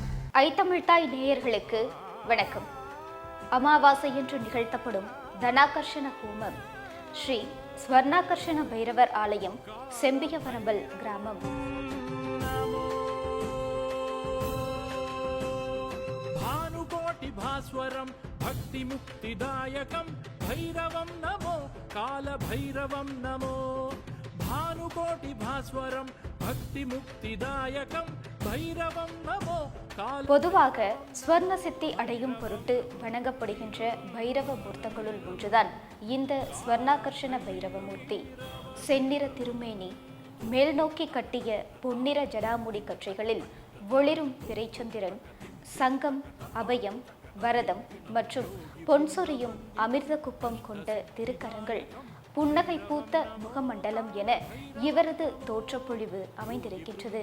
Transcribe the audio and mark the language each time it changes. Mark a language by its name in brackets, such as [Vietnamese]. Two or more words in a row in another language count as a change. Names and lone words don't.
[Tamil] ஐத்தமிழ்தாய் நேயர்களுக்கு வணக்கம். அமாவாசை என்று நிகழ்த்தப்படும் தனாகர்ஷண ஹோமம் ஸ்ரீ ஸ்வர்ணாகர்ஷண பைரவர் ஆலயம், செம்பியவரம்பல் கிராமம். [Sanskrit] भानुकोटि भास्वरं भक्ति मुक्तिदायकं भैरवं नमो काल भैरवं नमो भानुकोटि भास्वरं भक्ति मुक्तिदायकं भैरवं नमो काल. [Tamil] பொதுவாக ஸ்வர்ண சித்தி அடையும் பொருட்டு வணங்கப்படுகின்ற பைரவ மூர்த்தங்களுள் ஒன்றுதான் இந்த ஸ்வர்ணாகர்ஷண பைரவ மூர்த்தி. செந்நிற திருமேனி, மேல் நோக்கி கட்டிய பொன்னிற ஜடாமுடி கற்றைகளில் ஒளிரும் பிறைச்சந்திரன், சங்கம், அபயம், வரதம் மற்றும் பொன்சொரியும் அமிர்த குப்பம் கொண்ட திருக்கரங்கள், புன்னகை பூத்த முகமண்டலம் என இவரது தோற்றப்பொழிவு அமைந்திருக்கின்றது.